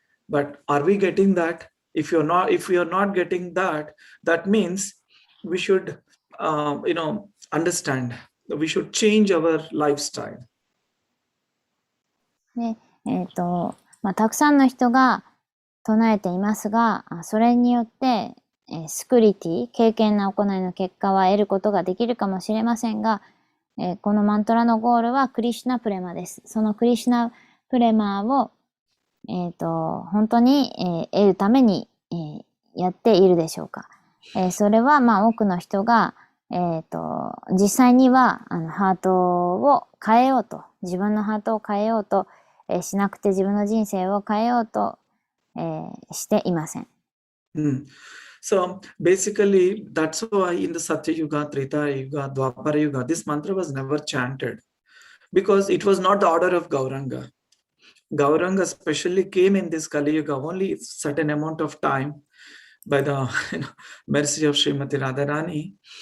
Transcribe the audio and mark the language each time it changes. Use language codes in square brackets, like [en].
[en] But are we getting that? If we are not getting that, that means we should, understand. We should change our lifestyle. [ja] ね、たくさんの人が唱えていますが、それによって、スクリティ、敬虔な行いの結果は得ることができるかもしれませんが、このマントラのゴールはクリシュナプレマです。そのクリシュナプレマを、本当に、得るために、やっているでしょうか。それは多くの人が、実際にはハートを変えようと、自分のハートを変えようと、しなくて自分の人生を変えようと、していません。 [en] So basically, that's why in the Satya Yuga, Treta Yuga, Dwapara Yuga, this mantra was never chanted because it was not the order of Gauranga. Gauranga especially came in this Kali Yuga only a certain amount of time by the mercy of Srimati Radharani.